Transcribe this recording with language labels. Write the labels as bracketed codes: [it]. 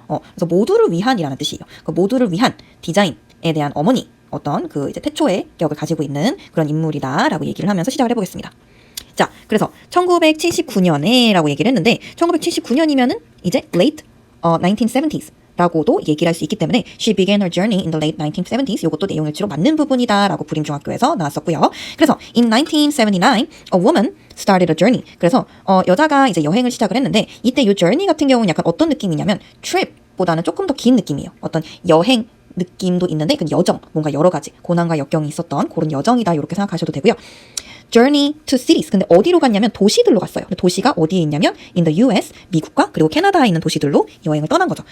[ko] 그래서 모두를 위한이라는 뜻이에요. 그 모두를 위한 디자인에 대한 어머니, 어떤 그 이제 태초의 격을 가지고 있는 그런 인물이다라고 얘기를 하면서 시작을 해보겠습니다. 자, 그래서 1979년에 라고 얘기를 했는데 1979년이면은 이제 late 1970s 라고도 얘기를 할 수 있기 때문에 [en] She began her journey in the late 1970s. [ko] 이것도 내용일치로 맞는 부분이다 라고 부림중학교에서 나왔었고요. [en] 그래서 in 1979, a woman started a journey. [ko] 그래서 여자가 이제 여행을 시작을 했는데 이때 이 journey 같은 경우는 약간 어떤 느낌이냐면 trip보다는 조금 더 긴 느낌이에요. 어떤 여행 느낌도 있는데 그 여정, 뭔가 여러 가지 고난과 역경이 있었던 그런 여정이다 이렇게 생각하셔도 되고요. [en] Journey to cities. [ko] 근데 어디로 갔냐면 도시들로 갔어요. 근데 도시가 어디에 있냐면 in the US, 미국과 그리고 캐나다에 있는 도시들로 여행을 떠난 거죠.